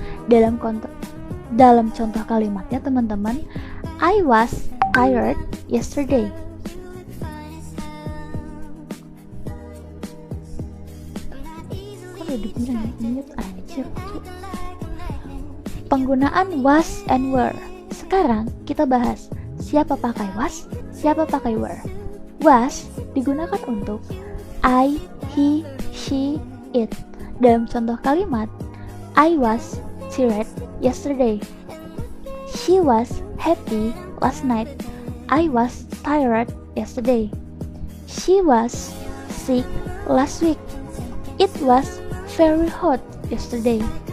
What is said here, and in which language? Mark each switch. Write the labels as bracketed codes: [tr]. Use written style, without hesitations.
[id] Dalam contoh kalimatnya teman-teman, [en] I was tired yesterday. [id] Kok udah dibilang mute aja. Penggunaan was and were. Sekarang kita bahas siapa pakai was, siapa pakai were. Was digunakan untuk I, he, she, it. Dalam contoh kalimat, [en] I was tired yesterday. She was happy last night. I was tired yesterday. She was sick last week. It was very hot yesterday.